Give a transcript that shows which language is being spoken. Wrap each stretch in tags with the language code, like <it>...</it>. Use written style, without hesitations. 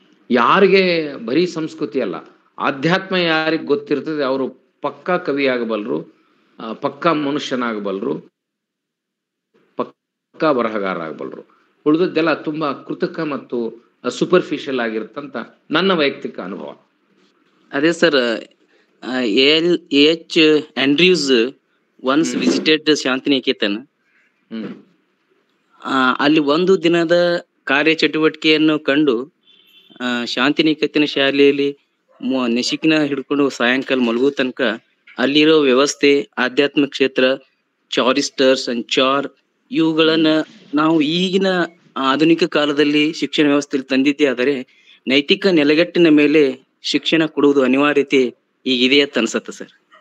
<kn>ಯಾರಿಗೆ ಬರೀ ಸಂಸ್ಕೃತಿ ಅಲ್ಲ, ಆಧ್ಯಾತ್ಮ ಯಾರಿಗೆ ಗೊತ್ತಿರ್ತದೆ ಅವರು ಪಕ್ಕಾ ಕವಿ ಆಗಬಲ್ಲರು, ಪಕ್ಕಾ ಮನುಷ್ಯನಾಗಬಲ್ಲರು, ಪಕ್ಕಾ ಬರಹಗಾರ ಆಗಬಲ್ಲರು. ಉಳಿದದ್ದೆಲ್ಲ ತುಂಬಾ ಕೃತಕ ಮತ್ತು ಸೂಪರ್ಫಿಷಿಯಲ್ ಆಗಿರುತ್ತಂತ ನನ್ನ ವೈಯಕ್ತಿಕ ಅನುಭವ. ಅದೇ sir, A.H.</kn> <en>Andrews once visited Shantiniketan.</en> <kn>ಅಲ್ಲಿ ಒಂದು ದಿನದ ಕಾರ್ಯಚಟುವಟಿಕೆಯನ್ನು ಕಂಡು ಶಾಂತಿನಿಕೇತನ ಶಾಲೆಯಲ್ಲಿ ನೆಸಿಕಿನ ಹಿಡ್ಕೊಂಡು ಸಾಯಂಕಾಲ ಮಲಗೋ ತನಕ ಅಲ್ಲಿರೋ ವ್ಯವಸ್ಥೆ, ಆಧ್ಯಾತ್ಮಿಕ ಕ್ಷೇತ್ರ, ಚಾರಿಸ್ಟರ್, ಸಂಚಾರ್ ಇವುಗಳನ್ನ ನಾವು ಈಗಿನ ಆಧುನಿಕ ಕಾಲದಲ್ಲಿ ಶಿಕ್ಷಣ ವ್ಯವಸ್ಥೆಯಲ್ಲಿ ತಂದಿದ್ದೇ ಆದರೆ ನೈತಿಕ ನೆಲೆಗಟ್ಟಿನ ಮೇಲೆ ಶಿಕ್ಷಣ ಕೊಡುವುದು ಅನಿವಾರ್ಯತೆ ಈಗಿದೆ ಅಂತ ಅನ್ಸತ್ತೆ ಸರ್.</kn>